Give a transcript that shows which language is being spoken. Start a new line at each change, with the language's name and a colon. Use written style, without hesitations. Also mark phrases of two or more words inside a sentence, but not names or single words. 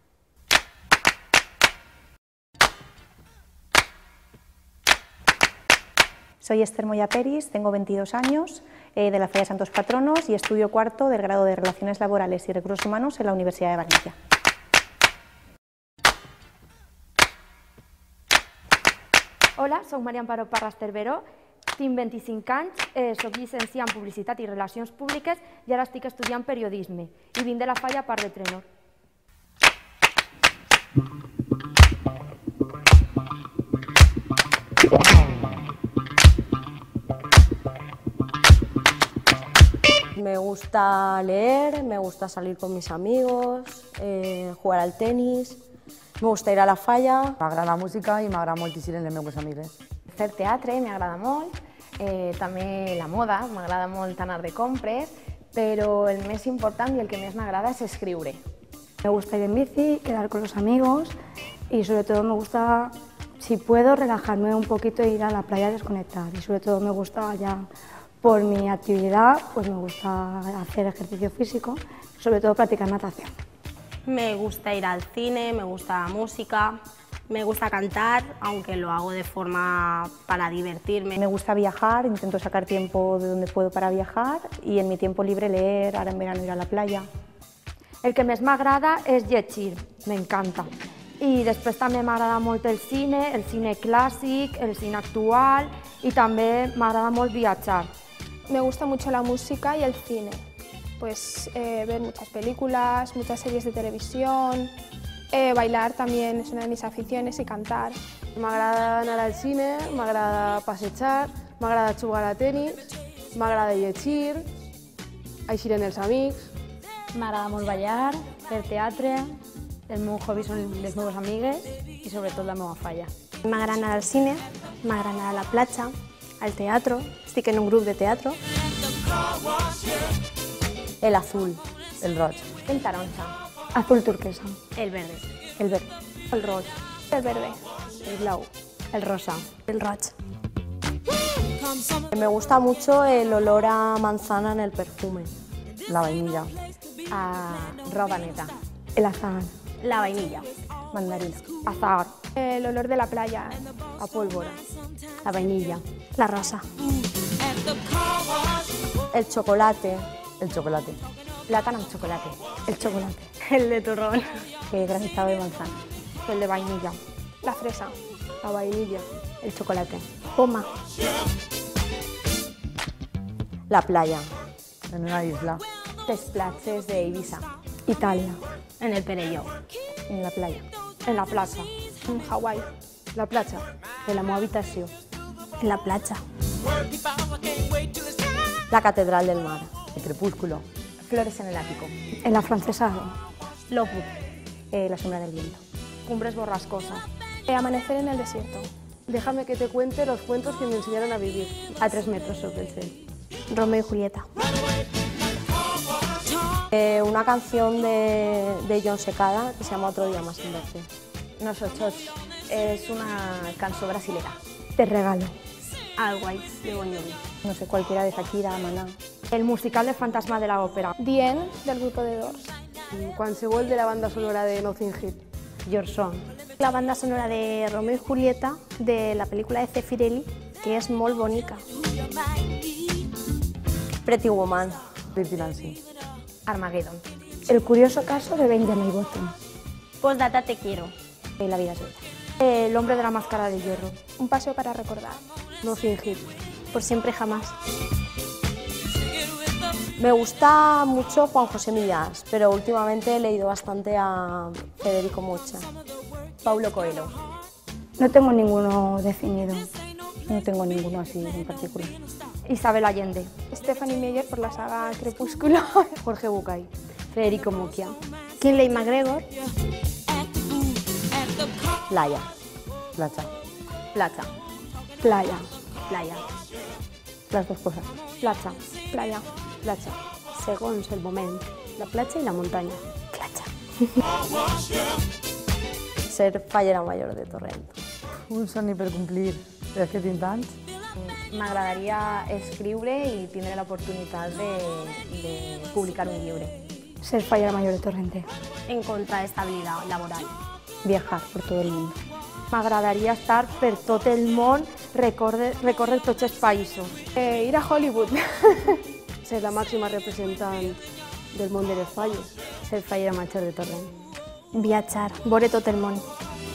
Spanish: Soy Esther Moya Peris, tengo 22 años, de la Falla Santos Patronos y estudio cuarto del grado de Relaciones Laborales y Recursos Humanos en la Universidad de Valencia.
Catalan: Hola, soc Maria Amparo Parras Terberó, tinc 25 anys, soc llicenciada en Publicitat i Relacions Públiques i ara estic estudiant Periodisme i vinc de la Falla Parc de Trenor.
Spanish: Me gusta leer, me gusta salir con mis amigos, jugar al tenis, me gusta ir a la falla.
Catalan: M'agrada la música i m'agrada moltíssim les meves amigues. Fer teatre m'agrada molt, també la moda, m'agrada molt anar de compres, però el més important i el que més m'agrada és escriure.
Spanish: Me gusta ir en bici, quedar con los amigos y sobre todo me gusta, si puedo, relajarme un poquito e ir a la playa a desconectar. Y sobre todo me gusta ya por mi actividad, pues me gusta hacer ejercicio físico, sobre todo practicar natación. Me gusta ir al cine, me gusta la música, me gusta cantar, aunque lo hago de forma para divertirme. Me gusta viajar, intento sacar tiempo de donde puedo para viajar y en mi tiempo libre leer, ahora en verano ir a la playa.
Catalan: El que més m'agrada és llegir, m'encanta. I després també m'agrada molt el cine clàssic, el cine actual i també m'agrada molt viatjar.
Spanish: Me gusta mucho la música y el cine, pues ver muchas películas, muchas series de televisión, bailar también es una de mis aficiones y cantar.
Catalan: M'agrada anar al cine, m'agrada passejar, m'agrada jugar a tenis, m'agrada llegir, eixir amb els amics. M'agrada molt ballar, fer teatre, el meu hobby són les meves amigues i sobretot la meva falla. M'agrada anar al cine, m'agrada anar a la platja, al teatro, estic en un grup de teatro.
Spanish: El azul.
Catalan: El roig. El taronja.
Spanish: Azul turquesa. El verde. El verde.
Catalan: El roig.
Spanish: El verde.
Catalan: El blau. El rosa. El roig.
Spanish: Me gusta mucho el olor a manzana en el perfume. La vainilla.
Catalan: A roba neta.
Spanish: El azahar. La vainilla. Mandarina. Azahar. El olor de la playa. A pólvora. La vainilla. La rosa. El chocolate. El chocolate.
Catalan: Plàtan amb xocolate.
Spanish: El chocolate. El de turrón. El granizado de manzana. El de vainilla. La fresa. La vainilla. El chocolate.
Catalan: Poma.
Spanish: La playa. En una isla.
Catalan: Les platges d'Eivissa.
Spanish: Italia. En el Perelló. En la playa.
Catalan: En la plaça.
Spanish: En Hawái.
Catalan: La platja. En la meva habitació. En la platja.
Spanish: La catedral del mar. El crepúsculo. Flores en el ático. En la francesada. Loput. La sombra del viento. Cumbres borrascosas. Amanecer en el desierto. Déjame que te cuente los cuentos que me enseñaron a vivir. A 3 metros sobre el cielo. Romeo y Julieta. Una canción de Jon Secada que se llama Otro día más en verte. Nosotros es una canción brasilera. Te regalo. Always, de Bon Jovi. No sé, cualquiera de Shakira, Maná. El musical de Fantasma de la Ópera. The End, del grupo de Doors.
Catalan: Qualsevol de la banda sonora de Nothing Hill.
Spanish: Your Song. La banda sonora de Romeo y Julieta, de la película de Zeffirelli,
Catalan: que és molt bonica.
Spanish: Pretty Woman. Dirty Dancing. Armageddon. El curioso caso de Benjamin Button. Postdata te quiero. La vida es bella. El hombre de la máscara de hierro. Un paseo para recordar. Nothing Hill. Por siempre jamás. Me gusta mucho Juan José Millás, pero últimamente he leído bastante a Federico Mocha. Paulo Coelho. No tengo ninguno definido. No tengo ninguno así en particular. Isabel Allende. Stephanie Meyer por la saga Crepúsculo. Jorge Bucay. Federico Mucchia. Kinley McGregor. Laia.
Catalan: Platja. Platja.
Spanish: Playa. Playa. Las dos cosas.
Catalan: Platja.
Spanish: Playa.
Catalan: Platja. Segons el moment. La platja i la muntanya.
Spanish: Ser fallera mayor de Torrent.
Catalan: Un somni per complir. És que tinc tants. M'agradaria escriure i tindre l'oportunitat de publicar un llibre.
Spanish: Ser fallera mayor de Torrente. Encontrar estabilitat laboral. Viajar por todo el mundo.
Catalan: M'agradaria estar per tot el món, recórrer tots els països.
Spanish: Ir a Hollywood.
Catalan: Ser la màxima representant del món de les falles. Ser fallera major de Torrent. Viatjar, veure tot el món.